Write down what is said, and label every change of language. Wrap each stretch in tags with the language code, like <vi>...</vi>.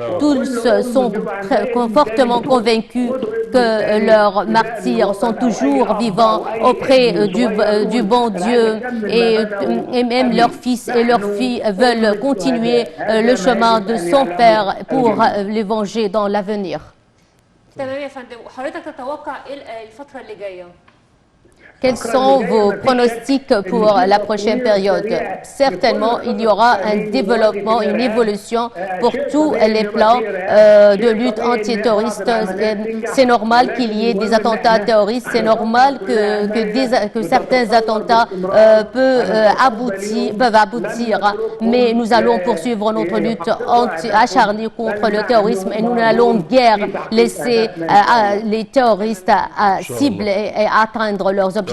<fr>Tous sont fortement convaincus que leurs martyrs sont toujours vivants auprès du bon Dieu et même leurs fils et leurs filles veulent continuer le chemin de son Père pour les venger dans l'avenir.</fr> <ar>تمام يا فندم. وحضرتك تتوقع ايه الفترة اللي جاية؟</ar> <fr>Quels sont vos pronostics pour la prochaine période? Certainement, il y aura un développement, une évolution pour tous les plans de lutte antiterroriste. C'est normal qu'il y ait des attentats terroristes, c'est normal que certains attentats peuvent aboutir, mais nous allons poursuivre notre lutte acharnée contre le terrorisme et nous n'allons guère laisser les terroristes cibler et atteindre leurs objectifs.</fr>